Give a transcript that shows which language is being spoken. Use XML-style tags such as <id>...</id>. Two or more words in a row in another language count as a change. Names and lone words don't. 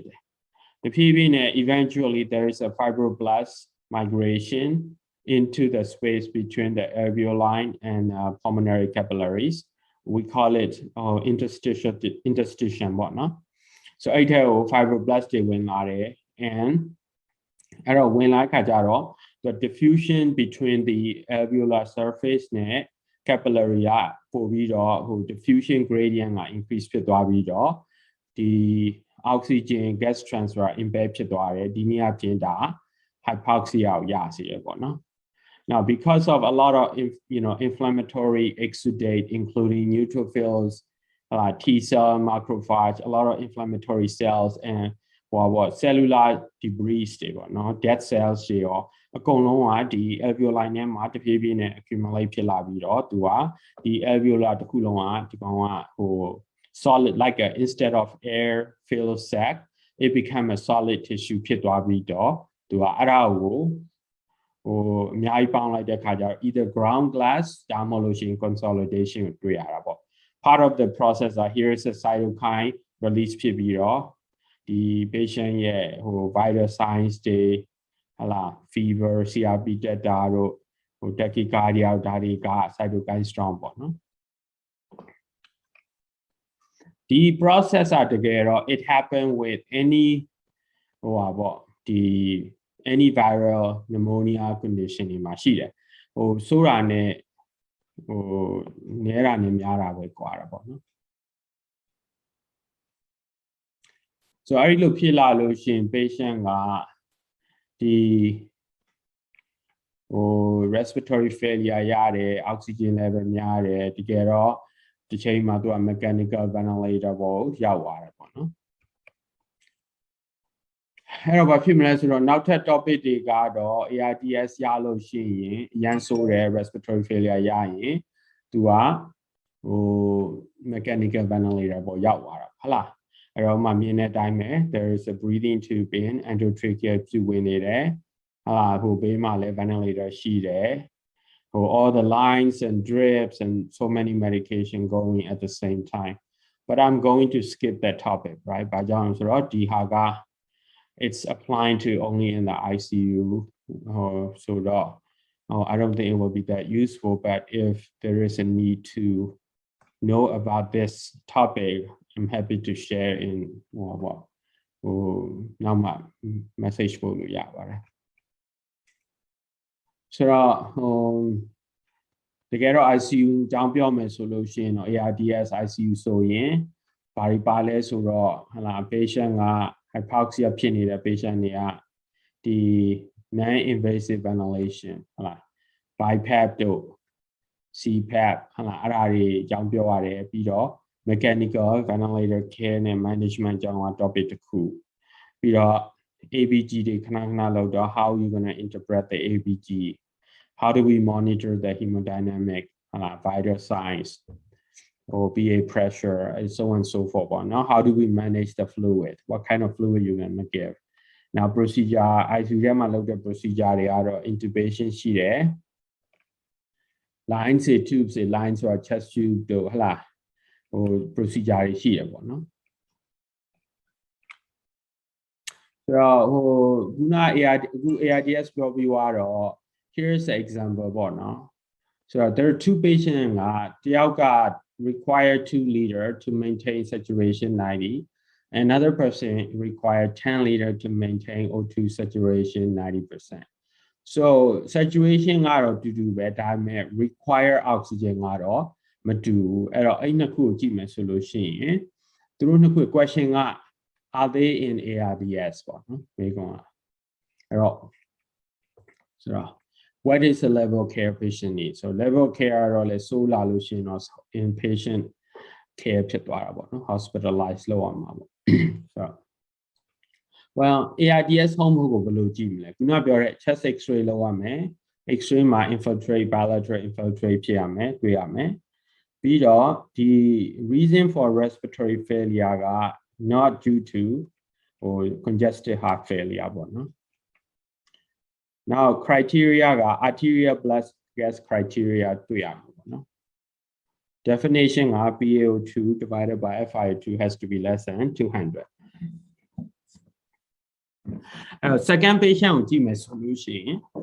<en>The PV eventually there is a fibroblast migration into the space between the alveoli and pulmonary capillaries. We call it interstitium whatnot. So I tell fibroblast when and when like the diffusion between the alveolar surface capillary</en> <my>ကပို့ပြီးတော့ဟို</my> <en>diffusion gradient က increase</en> <my>ဖြစ်သွားပြီးတော့ဒီ</my> <en>oxygen gas transfer impair</en> <my>ဖြစ်သွားတယ်ဒီနေ့အပြင်ဒါ</my> <en>hypoxia</en> <my>ကိုရစေရပေါ့နော်</my> <en>Now because of a lot of inflammatory exudate including neutrophils T cell macrophage a lot of inflammatory cells and what cellular debris</en> <my>တွေပေါ့နော်</my> <en>dead cells</en> <my>တွေရောအကုန်လုံးကဒီ</my> <en>alveoli</en> <my>နဲ့မှာတဖြည်းဖြ ည်းနဲ့ accumulate ဖြစ်လာပြီးတော့သူကဒီ alveolar တစ်ခုလုံးကဒီကောင်ကဟို</my> <en>solid like a instead of air filled sac it became a solid tissue</en> <my>ဖြစ်သွားပြီးတော့သူကအဲ့ဒါကိုဟိုအများကြီးပေါင်းလိုက်တဲ့ခါကျတော့</my> <en>either ground glass</en> <my>ဒါမှမဟုတ်ရှင် consolidation ကိုတွေ့ရတာပေါ့</my> <en>part of the process here is a cytokine release</en> <my>ဖြစ်ပြီးတော့ဒီ patient ရဲ့ဟို</my> <en>vital signs</en> <my>တွေဟလာ fever CRP တက်တာတို့ဟို tachycardia ဒါတွေက</my> <en>cytokine storm</en> <my>ပေါ့နော် ဒီ process တကယ်တော့</my> <en>it happen with any</en> <my>ဟိုပါပေါ့ဒီ</my> <en>any viral pneumonia condition</en> <my>တွေမှာရှိတယ်ဟိုဆိုးတာနဲ့ဟိုနဲတာနဲ့များတာပဲကွာတာပေါ့နော် so အဲ့ဒီလိုဖြစ်လာလို့ရှင် patient ကဒီ ဟို</my> <en>respiratory failure</en> <my>ရတယ်</my> <en>oxygen level</en> <my>များတယ်တကယ်တော့ဒီချိန်မှာသူက</my> <en>mechanical ventilator</en> <my>ပေါ်ရောက်သွားတယ်ပေါ့နော်အဲ့တော့ဘာဖြစ်မလဲဆိုတော့နောက်ထပ် topic တွေကတော့ ARDS ရလို့ရှိ ရင်အရန်ဆိုးတယ်</my> <en>respiratory failure</en> <my>ရရင်သူကဟို</my> <en>mechanical ventilator</en> <my>ပေါ်ရောက်သွားတာဟုတ်လားအဲ့တော့မှမြင်တဲ့အတိုင်းပဲ</my> <en>there is a breathing tube in endotracheal</en> <my>ပြုဝင်နေတယ်ဟာဟိုဘေးမှာလည်း ventilator ရှိတယ်ဟို</my> <en>all the lines and drips and so many medication going at the same time but I'm going to skip that topic right</en> <my>ဘာကြောင့်ဆိုတော့ဒီဟာက</my> <en>it's applying to only in the ICU so I don't think it will be that useful but if there is a need to know about this topic I'm happy to share in what now my message for you yeah so the get ICU</en> <my>ကြောင်းပြောမယ်ဆိုလို့ရှိရင်တော့ ARDS ICU ဆိုရင်ဘာတွေပါလဲဆိုတော့ဟလာ patient က hypoxia ဖြစ်နေတဲ့ patient တွေကဒီ</my> <en>non invasive</en> <my>ventilation ဟလာ BiPAP တို့ CPAP ဟလာအဲ့ဒါတွေကြောင်းပြောရတယ်ပြီးတော့</my> <en>mechanical ventilator care</en> <my>နဲ့ management ကြောင်းက topic တစ်ခု</my> <en>ပြီးတော့ ABG တွေခဏခဏလောက်တော့ how you going to interpret the ABG how do we monitor the hemodynamic vital signs or PA pressure and so on and so forth now how do we manage the fluid what kind of fluid you're going to give now procedure ICU</en> <my>ထဲမှာလုပ်တဲ့</my> <en>procedure</en> <my>တွေကတော့</my> <en>intubation ရှိတယ် lines တွေ tubes တွေ lines ဆိုတာ chest tube</en> <my>တို့ဟလားဟို</my> <en>procedure</en> <my>တွေရှိတယ်ပေါ့နော် ဆိုတော့ဟိုခုန</my> <en>ARDS</en> <my>ပြောပြီးတော့</my> <en>here's the example</en> <my>ပေါ့နော်</my> <en>so there are two patients</en> <my>ကတယောက်က</my> <en>require 2 liter to maintain saturation 90 another person require 10 liter to maintain O2 saturation 90% so saturation</en> <my>ကတော့တူတူပဲ ဒါပေမဲ့</my> <en>require oxygen</en> <my>ကတော့မတူဘူးအဲ့တော့အဲ့နှစ်ခုကိုကြည့်မယ်ဆိုလို့ရှိရင်သူတို့နှစ်ခု question က</my> <en>are they in ARDS</en> <my>ပေါ့နော်မေးခွန်းကအဲ့တော့ဆို</my> <en>တော့ what is the level of care patient need so level of care</en> <my>တော့လေဆိုးလာလို့ရှိရင်တော့</my> <en>inpatient care</en> <my>ဖြစ်သွားတာပေါ့နော်</my> <en>hospitalized</en> <my>လုပ်အောင်ပါပေါ့ဆိုတော့ well ARDS ဟုတ်မဟုတ်ကိုဘယ်လိုကြည့်မလဲခုနပြောတဲ့</my> <en>chest x-ray</en> <my>လုပ်ရမယ် x-ray မှာ</my> <en>infiltrate bilateral infiltrate</en> <my>ဖြစ်ရမယ်တွေ့ရမယ်ပြီးတော့</my> <en>ဒီ reason for respiratory failure က not due to congestive heart failure</en> <my>ပေါ့နော်</my> <en>now criteria က arterial blood gas criteria</en> <my>တွေ့ရမှာပေါ့နော်</my> <en>definition က PaO2 divided by FiO2 has to be less than 200 second patient</en> <my>ကိုကြည့်မယ်ဆိုလို့ရှိရင်</my>